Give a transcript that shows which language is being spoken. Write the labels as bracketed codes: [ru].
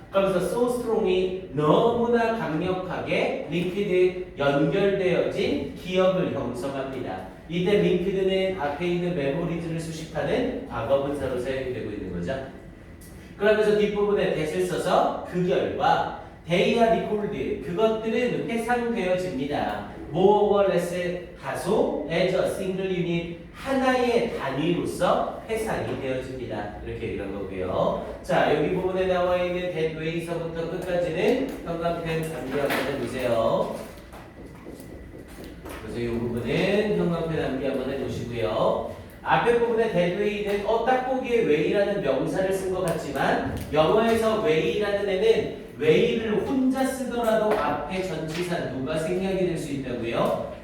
[ko] 그러면서 [en] so strong [ko] 이 너무나 강력하게 linked, 연결되어진 기억을 형성합니다. 이때 linked는 앞에 있는 메모리즈를 수식하는 과거분사로 사용이 되고 있는 거죠. 그러면서 뒷부분에 that을 써서 그 결과 [en] they are recalled, [ko] 그것들은 회상되어집니다. [en] more or less, [ko] 다소 [en] as a single unit, [ko] 하나의 단위로서 회상이 되어집니다. 이렇게 얘기한 거고요. 자, 여기 부분에 나와 있는 [en] that way [ko] 서부터 끝까지는 형광펜 암기 한번 해보세요. 그래서 이 부분은 형광펜 암기 한번 해보시고요. 앞에 부분에 [en] that way [ko] 는 딱 보기에 way라는 명사를 쓴 것 같지만 영어에서 way라는 애는 way를 혼자 쓰더라도 앞에 전치사 누가 생략이 될 수 있다고요?